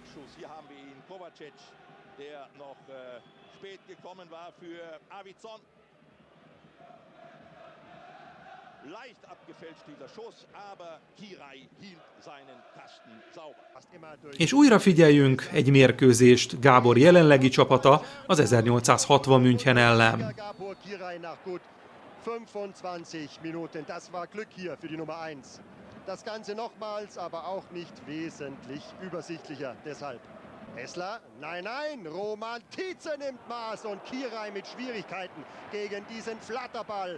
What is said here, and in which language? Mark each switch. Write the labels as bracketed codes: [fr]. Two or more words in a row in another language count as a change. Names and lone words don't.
[hu] És újra figyeljünk egy mérkőzést, Gábor jelenlegi csapata az 1860 München ellen. [de] 25 Minuten, das war Glück hier für die Nummer 1. Das Ganze nochmals, aber auch nicht wesentlich übersichtlicher. Deshalb Hessler, nein, nein, Roman Tietze nimmt Maß und Kirai mit Schwierigkeiten gegen diesen Flatterball.